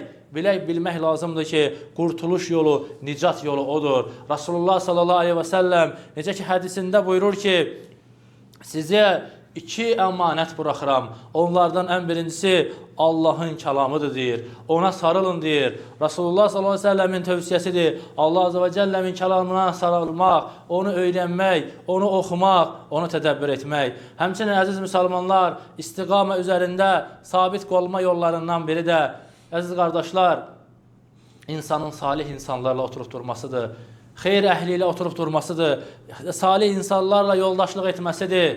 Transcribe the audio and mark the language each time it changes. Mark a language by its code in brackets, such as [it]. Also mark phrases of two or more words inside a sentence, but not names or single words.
[az] Bilmək lazımdır ki, qurtuluş yolu, nicat yolu odur. Rasulullah [ar] صلى الله عليه وسلم [az] necə ki hədisində buyurur ki, sizə iki əmanət buraxıram. Onlardan ən birincisi Allahın kəlamıdır deyir. Ona sarılın deyir. Rasulullah [ar] صلى الله عليه وسلم [az] tövsiyəsidir. Allah [ar] عز وجل [az] kəlamına sarılmaq, onu öyrənmək, onu oxumaq, onu tədəbbür etmək. Həmçinin əziz müsəlmanlar, istiqamə üzərində sabit qalma yollarından biri də, əziz qardaşlar, insanın salih insanlarla oturub durmasıdır. Xeyr əhli ilə oturub durmasıdır. Salih insanlarla yoldaşlıq etməsidir.